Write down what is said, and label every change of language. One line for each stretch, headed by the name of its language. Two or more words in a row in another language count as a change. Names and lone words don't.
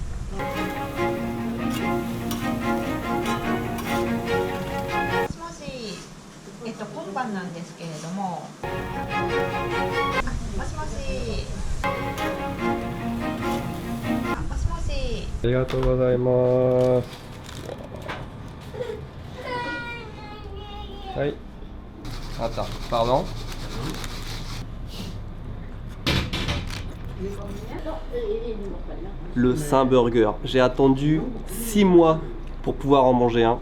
Japanese: もしもし、今晩なんですけれども、もしもし、もしもし。ありがとうございます。
French: はい。Attends, pardon. Le Saint Burger. J'ai attendu 6 mois pour pouvoir en manger un.